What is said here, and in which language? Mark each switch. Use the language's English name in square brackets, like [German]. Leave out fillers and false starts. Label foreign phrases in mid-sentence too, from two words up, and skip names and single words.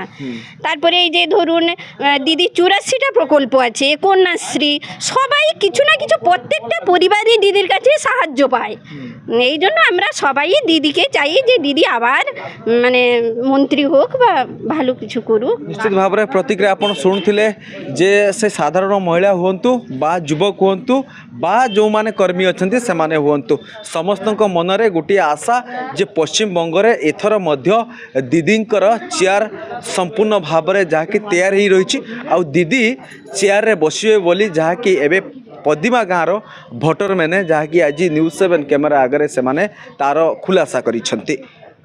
[Bangla] তারপরে এই যে ধরুন দিদি 84টা প্রকল্প আছে, কন্যাশ্রী, সবাই কিছু না কিছু প্রত্যেকটা পরিবারই দিদির কাছে সাহায্য পায়। এই জন্য আমরা সবাই দিদিকে চাই যে দিদি আবার মানে মন্ত্রী হোক বা ভালো কিছু করুক। [Odia] নিশ্চিତ ଭାବରେ ପ୍ରତିକ୍ରିୟା ଆପଣ ଶୁଣୁଥିଲେ ଯେ ସେ ସାଧାରଣ ମହିଳା ହୁଅନ୍ତୁ ବା ଯୁବକ ହୁଅନ୍ତୁ ବା ଯେଉଁମାନେ କର୍ମୀ ଅଛନ୍ତି ସେମାନେ ହୁଅନ୍ତୁ, ସମସ୍ତଙ୍କ ମନରେ ଗୋଟିଏ ଆଶା ଯେ ପଶ୍ଚିମବଙ୍ଗରେ ଏଥର ମଧ୍ୟ ଦିଦିଙ୍କର ଚେୟାର ସମ୍ପୂର୍ଣ୍ଣ ଭାବରେ ଯାହାକି ତିଆରି ହେଇ ରହିଛି ଆଉ ଦିଦି ଚେୟାରରେ ବସିବେ ବୋଲି ଯାହାକି ଏବେ ପଦିମା ଗାଁର ଭୋଟରମାନେ ଯାହାକି ଆଜି ନ୍ୟୁଜ୍7 କ୍ୟାମେରା ଆଗରେ ସେମାନେ ତାର ଖୁଲାସା କରିଛନ୍ତି।